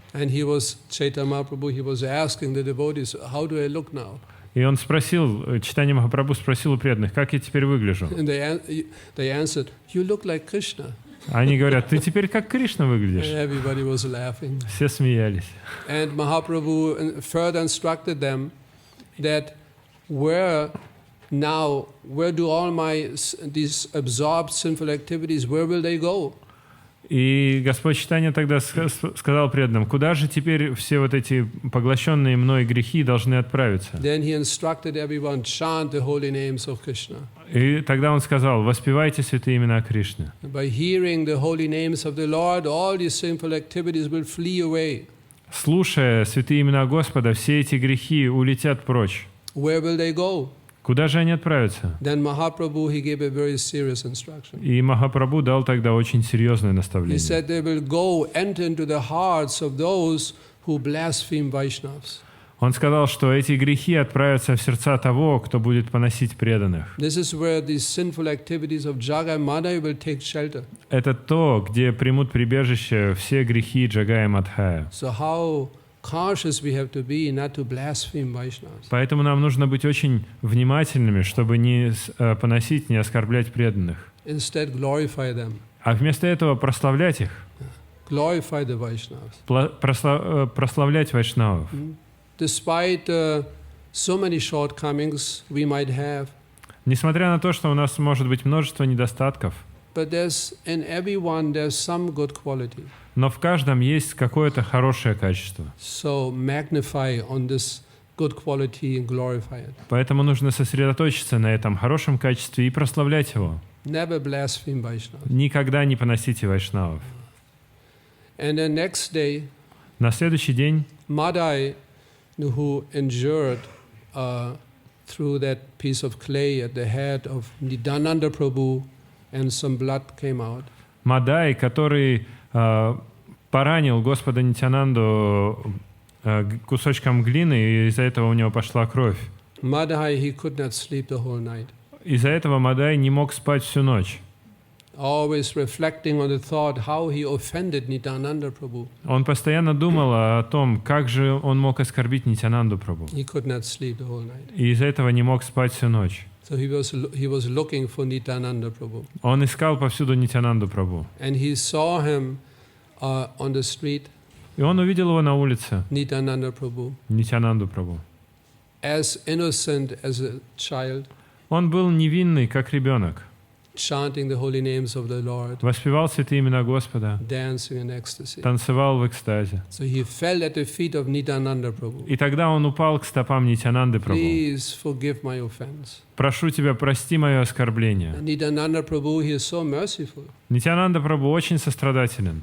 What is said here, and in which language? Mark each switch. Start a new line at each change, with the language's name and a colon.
English: And he was, Chaitanya Mahaprabhu, he was asking the devotees, how do I look now?
Russian: И он спросил, Чайтанья Махапрабху спросил у преданных: как я теперь выгляжу?
English: And they answered, you look like Krishna.
Russian: Они говорят: ты теперь как Кришна
English: And
Russian: выглядишь.
English: everybody was laughing.
Russian: Все смеялись.
English: And Mahaprabhu further instructed them that where do all these absorbed sinful activities, where will they go?
Russian: И Господь Чайтанья тогда сказал преданным: куда же теперь все вот эти поглощенные мной грехи должны отправиться?
English: Then he instructed everyone, chant the holy names of Krishna.
Russian: И тогда он сказал: воспевайте святые имена Кришны.
English: By hearing the holy names of the Lord, all these sinful activities will flee away.
Russian: Слушая святые имена Господа, все эти грехи улетят прочь.
English: Where will they go?
Russian: Куда же они отправятся?
English: Then Mahaprabhu, he gave a very serious instruction.
Russian: И Махапрабху дал тогда очень серьезное
English: He
Russian: наставление.
English: said they will go enter into the hearts of those who blaspheme Vaishnavas.
Russian: Он сказал, что эти грехи отправятся в сердца того, кто будет поносить преданных.
English: This is where these sinful activities of Jagai Madhai will take shelter.
Russian: Это то, где примут прибежище все грехи Джагая Мадхая.
English: So how cautious we have to be not to blaspheme Vaishnavas.
Russian: Поэтому нам нужно быть очень внимательными, чтобы не поносить, не оскорблять преданных.
English: Instead, glorify them.
Russian: А вместо этого прославлять их,
English: Glorify the Vaishnavas.
Russian: прославлять вайшнавов.
English: Despite so many shortcomings we might have,
Russian: Несмотря на то, что у нас может быть множество недостатков,
English: but in everyone there's some good quality.
Russian: но в каждом есть какое-то хорошее качество.
English: So magnify on this good quality and glorify it.
Russian: Поэтому нужно сосредоточиться на этом хорошем качестве и прославлять его.
English: Never blaspheme Vaishnavas.
Russian: Никогда не поносите вайшнавов.
English: And the next day,
Russian: На следующий день
English: Madhai, who endured through that piece of clay at the head of Nityananda Prabhu, and some blood came out.
Russian: Мадай, который поранил Господа Нитянанду кусочком глины, и из-за этого у него пошла кровь.
English: Madhai, he could not sleep the whole night.
Russian: Из-за этого Мадай не мог спать всю ночь.
English: Always reflecting on the thought how he offended Nityananda Prabhu.
Russian: Он постоянно думал о том, как же он мог оскорбить Нитянанду Прабху.
English: He could not sleep the whole night.
Russian: И из-за этого не мог спать всю ночь.
English: So he was looking for Nityananda Prabhu.
Russian: Он искал повсюду Нитянанду Прабху.
English: And he saw him on the street,
Russian: И он увидел его на улице,
English: Nityananda Prabhu,
Russian: Нитянанду Прабху.
English: as innocent as a child,
Russian: Он был невинный, как ребенок.
English: chanting the holy names of the Lord,
Russian: Воспевал святые имена Господа,
English: dancing in ecstasy.
Russian: танцевал в экстазе.
English: So he fell at the feet of Nityananda Prabhu.
Russian: И тогда он упал к стопам Нитянанды Прабху.
English: Please forgive my offense.
Russian: «Прошу тебя, прости мое оскорбление».
English: And Nityananda Prabhu, he is so merciful.
Russian: Нитянанда Прабху очень сострадателен.